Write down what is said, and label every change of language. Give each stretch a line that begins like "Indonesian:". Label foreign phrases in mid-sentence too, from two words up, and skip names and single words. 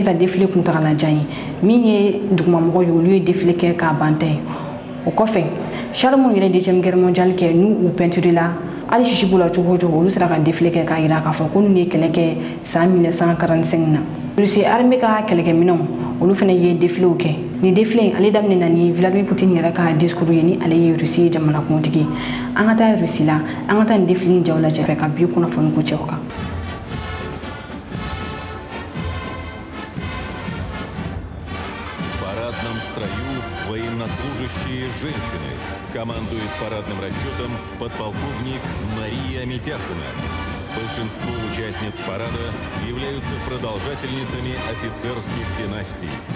Bambara: kɛra défilé kuntagalajan ye min ye dugumamɔgɔw ye olu ye défilé kɛ k'a ban tɛ o kɔfɛ char minnu yɛrɛ
French: deuxième guerre mondiale
Bambara: kɛ n'u u peinture la hali sisi b'u la cogo o cogo olu sera ka défilé kɛ k'a jira k'a fɔ ko ninnu ye kɛlɛ kɛ san 1945 na Russie armée ka kɛlɛkɛminɛnw olu fana ye défilé kɛ ni défilé ale daminɛna ni Vladimir Poutine yɛrɛ ka discours ye ni ale ye Russie ye jamana kuntigi an ka taa Russie la an ka taa ni défilé jaw lajɛ fɛ ka bi kunnafoni ko cɛw kan.
Russian: В парадном строю военнослужащие женщины. Командует парадным расчетом подполковник Мария Митяшина. Большинство участниц парада являются продолжательницами офицерских династий.